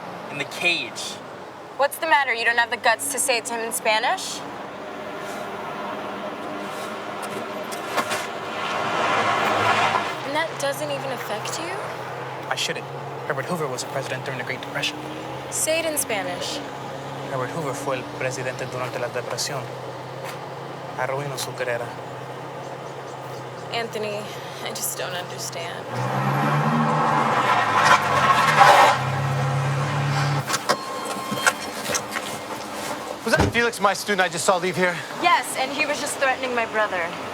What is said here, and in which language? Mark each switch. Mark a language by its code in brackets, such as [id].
[en] In the cage. What's the matter? You don't have the guts to say it to him in Spanish? And that doesn't even affect you? I shouldn't. Herbert Hoover was a president during the Great Depression. Say it in Spanish. [es] Herbert Hoover fue el presidente durante la depresión. Arruinó su carrera. [en] Anthony, I just don't understand. Was that Felix, my student I just saw leave here? Yes, and he was just threatening my brother.